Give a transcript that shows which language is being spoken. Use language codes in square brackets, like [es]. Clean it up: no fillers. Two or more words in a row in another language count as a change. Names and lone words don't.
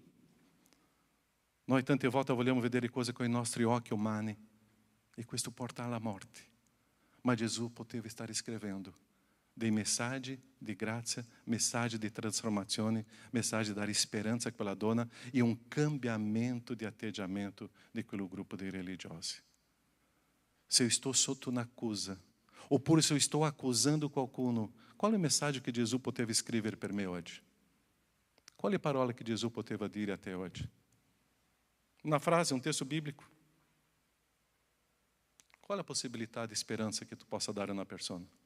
[it] Noi tante volte vogliamo vedere cose con i nostri occhi umani e questo porta alla morte. Ma Gesù poteva stare scrivendo dei messaggi di grazia, messaggi di trasformazione, messaggi di dare speranza a quella donna e un cambiamento di atteggiamento di quel gruppo di religiosi. [pt] Se eu estou [it] sotto un'accusa, oppure se [pt] eu estou [it] accusando qualcuno, qual è il messaggio che Gesù poteva scrivere per me oggi? Qual è la parola che Gesù poteva dire a te oggi? Una frase, un testo biblico? Qual è la possibilità di speranza che tu possa dare a una persona?